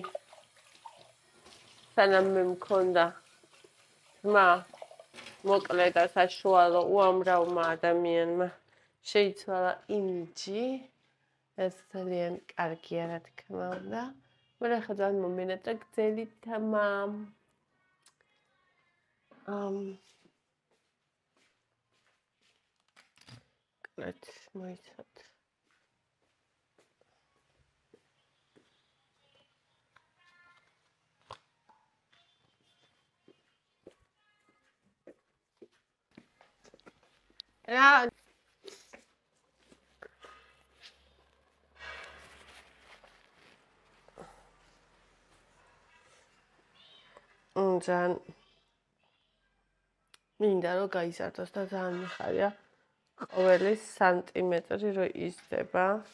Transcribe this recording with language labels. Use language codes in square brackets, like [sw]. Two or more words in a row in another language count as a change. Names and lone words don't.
[ka] სანამ მე მქონდა თმა მოკლე და საშუალო უამრავმა ადამიანმა შეიცვალა იმიჯი ეს ძალიან კარგია რა თქმა უნდა მაგრამ ახლა ძალიან მომენატრა გრძელი თმა [en] Let's wait it. Yeah. [ka] ძალიან მინდა რომ გაიზარდოს და ძალიან მიხარია ყოველი სანტიმეტრი რო იზრდება